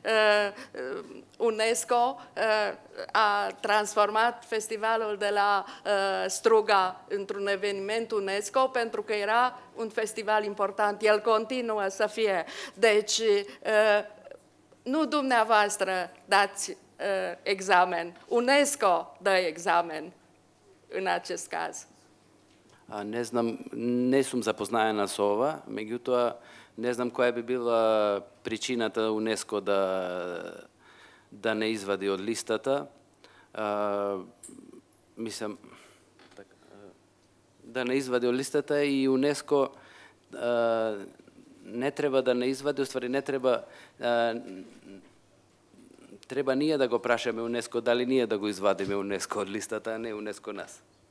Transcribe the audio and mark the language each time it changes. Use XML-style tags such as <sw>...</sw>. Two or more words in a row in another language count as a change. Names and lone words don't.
<ro>UNESCO a transformat festivalul de la Struga într-un eveniment UNESCO, pentru că era un festival important. El continuă să fie. Deci, nu dumneavoastră dați examen, UNESCO dă examen în acest caz.</ro> <mk>Не знам, не сум запознаена со ова, меѓутоа не знам која би била причината УНЕСКО да не извади од листата. Мислам, да не извади од листата и УНЕСКО не треба да не извади, уствари не треба, треба ние да го прашаме УНЕСКО дали ние да го извадиме УНЕСКО од листата, а не УНЕСКО нас.</mk>